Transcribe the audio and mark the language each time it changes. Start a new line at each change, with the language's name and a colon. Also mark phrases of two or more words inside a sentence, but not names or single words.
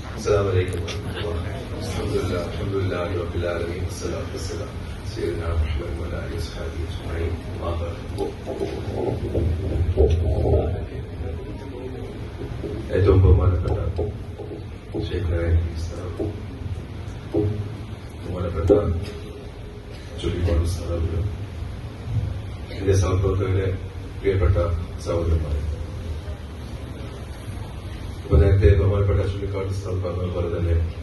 Arabic: السلام عليكم ورحمة الله. الحمد لله رب العالمين والصلاة والسلام سيدنا محمد وعلى آله وصحبه أجمعين.
Malayalam: ഏറ്റവും ബഹുമാനപ്പെട്ട ശൈഖുനായ ബഹുമാനപ്പെട്ട ചുള്ളിപ്പാട് സ്ഥാപനം, എന്റെ സഹപ്രവർത്തകരെ, പ്രിയപ്പെട്ട സഹോദരന്മാരെ, ഇപ്പൊ നേരത്തെ ബഹുമാനപ്പെട്ട ചുള്ളിക്കാട് സ്ഥാപനം പറഞ്ഞതുപോലെ തന്നെ